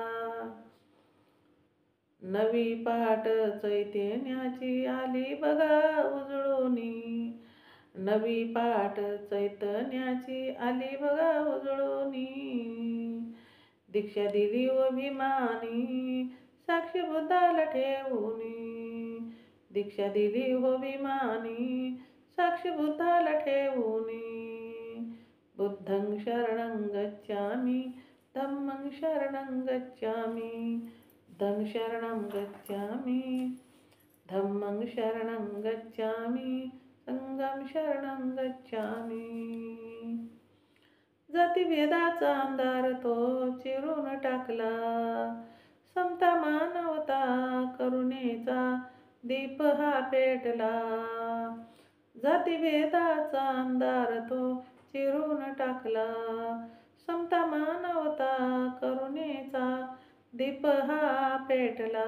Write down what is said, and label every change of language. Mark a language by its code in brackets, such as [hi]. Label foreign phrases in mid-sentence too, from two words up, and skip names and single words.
[mr] नवी पहाट चैतन्याची आली बघा उजळूनी नवी पहाट चैतन्याची आली बघा उजळूनी दीक्षा दिली व भीमानी साक्षी बुद्धाला ठेवूनी दीक्षा दिली हो भीमानी साक्षी बुद्धाला ठेवूनी [pi] बुद्धं शरणं गच्छामि धम्मं शरणं गच्छामि बुद्धं शरणं गच्छामि धम्मं शरणं गच्छामि संगम शरणं गच्छामि. [mr] जातीभेदाचा अंधार तो चिरून टाकला समता मानवता करुणेचा दीप हा पेटला. जातीभेदाचा अंधार तो चिरून टाकला समता मानवता करुणेचा दीप हा पेटला.